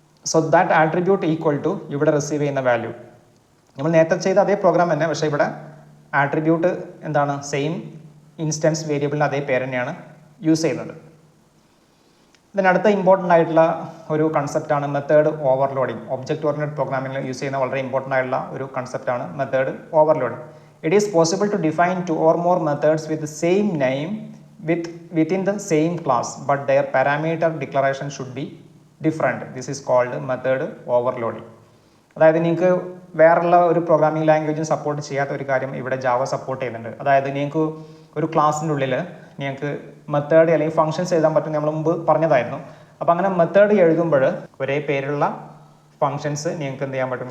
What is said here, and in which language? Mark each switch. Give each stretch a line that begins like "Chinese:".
English: so that attribute equal to
Malayalam: ഇവിടെ receive ചെയ്യുന്ന value. നമ്മൾ നേരത്തെ ചെയ്ത അതേ പ്രോഗ്രാം തന്നെ, പക്ഷേ ഇവിടെ ആട്രിബ്യൂട്ട് എന്താണ്? സെയിം ഇൻസ്റ്റൻസ് വേരിയബിളിന് അതേ പേര് തന്നെയാണ് യൂസ് ചെയ്യുന്നത്. ഇതിനടുത്ത ഇമ്പോർട്ടൻ്റ് ആയിട്ടുള്ള ഒരു കൺസെപ്റ്റാണ് method overloading. Object oriented പ്രോഗ്രാമിംഗിൽ use ചെയ്യുന്ന വളരെ ഇമ്പോർട്ടൻ്റ് ആയിട്ടുള്ള ഒരു കൺസെപ്റ്റാണ് method overloading.
English: It is possible to define 2 or more methods with same name within the same class, but their parameter declaration should be different. This is called method overloading.
Malayalam: അതായത് നിങ്ങൾക്ക് വേറെയുള്ള ഒരു programming ലാംഗ്വേജും support ചെയ്യാത്ത ഒരു കാര്യം ഇവിടെ Java support ചെയ്യുന്നുണ്ട്. അതായത് നിങ്ങൾക്ക് ഒരു ക്ലാസ്സിൻ്റെ ഉള്ളിൽ നിങ്ങൾക്ക് മെത്തേഡ് അല്ലെങ്കിൽ ഫംഗ്ഷൻസ് എഴുതാൻ പറ്റും, നമ്മൾ മുമ്പ് പറഞ്ഞതായിരുന്നു. അപ്പോൾ അങ്ങനെ മെത്തേഡ് എഴുതുമ്പോൾ ഒരേ പേരുള്ള ഫംഗ്ഷൻസ് നിങ്ങൾക്ക് എന്ത് ചെയ്യാൻ പറ്റും?